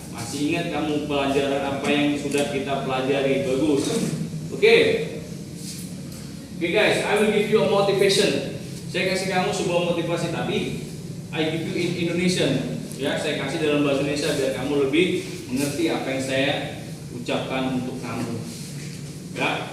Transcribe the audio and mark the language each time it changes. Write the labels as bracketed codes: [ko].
[id] Masih ingat kamu pelajaran apa yang sudah kita pelajari? Bagus. Oke. [en] Oke guys, I will give you a motivation. [id] Saya kasih kamu sebuah motivasi, tapi [en] I give you in Indonesian. [id] Ya, saya kasih dalam bahasa Indonesia biar kamu lebih mengerti apa yang saya ucapkan untuk kamu. Ya.